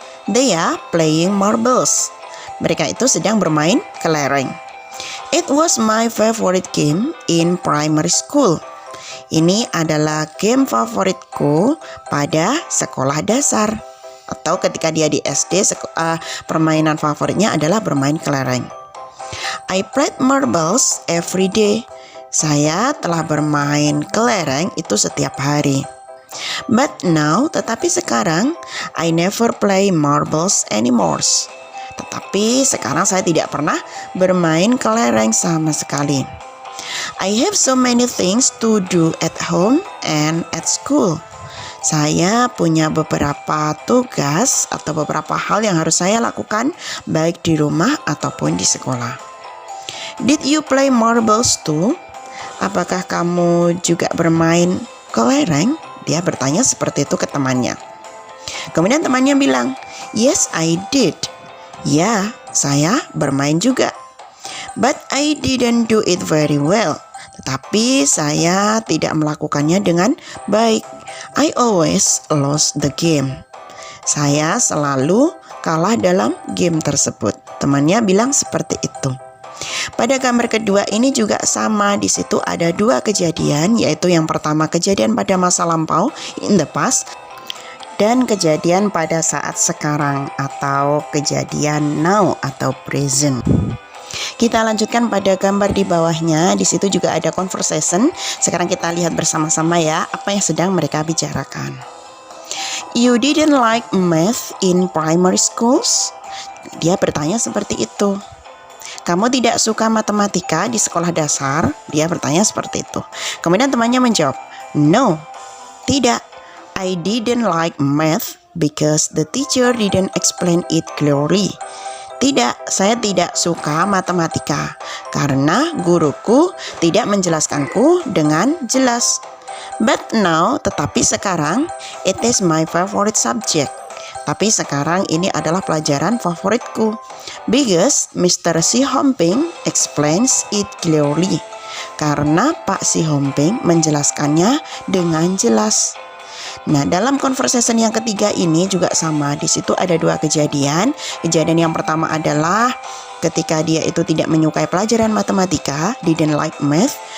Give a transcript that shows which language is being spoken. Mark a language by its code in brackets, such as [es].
[en] They are playing marbles. [id] Mereka itu sedang bermain kelereng. [en] It was my favorite game in primary school. [id] Ini adalah game favoritku pada sekolah dasar. Atau ketika dia di SD, permainan favoritnya adalah bermain kelereng. [en] I played marbles every day. [id] Saya telah bermain kelereng itu setiap hari. [en] But now, [id] tetapi sekarang, [en] I never play marbles anymore. [id] Tetapi sekarang saya tidak pernah bermain kelereng sama sekali. [en] I have so many things to do at home and at school. [id] Saya punya beberapa tugas atau beberapa hal yang harus saya lakukan baik di rumah ataupun di sekolah. [en] Did you play marbles too? [id] Apakah kamu juga bermain kelereng? Dia bertanya seperti itu ke temannya. Kemudian temannya bilang, [en] yes, I did. [id] Ya, saya bermain juga. [en] But I didn't do it very well. [id] Tetapi saya tidak melakukannya dengan baik. [en] I always lost the game. [id] Saya selalu kalah dalam game tersebut. Temannya bilang seperti itu. Pada gambar kedua ini juga sama, di situ ada 2 kejadian, yaitu yang pertama kejadian pada masa lampau, [en] in the past, [id] dan kejadian pada saat sekarang atau kejadian now atau present. Kita lanjutkan pada gambar di bawahnya, di situ juga ada conversation. Sekarang kita lihat bersama-sama ya, apa yang sedang mereka bicarakan. [en] You didn't like math in primary schools? [id] Dia bertanya seperti itu. Kamu tidak suka matematika di sekolah dasar? Dia bertanya seperti itu. Kemudian temannya menjawab, no, tidak. [en] I didn't like math because the teacher didn't explain it clearly. [id] Tidak, saya tidak suka matematika karena guruku tidak menjelaskanku dengan jelas. [en] But now, [id] tetapi sekarang, [en] it is my favorite subject. [id] Tapi sekarang ini adalah pelajaran favoritku. [en] Because Mr. Si Homping explains it clearly. [id] Karena Pak Si Homping menjelaskannya dengan jelas. Nah, dalam conversation yang ketiga ini juga sama. Di situ ada 2 kejadian. Kejadian yang pertama adalah ketika dia itu tidak menyukai pelajaran matematika, [en] didn't like math.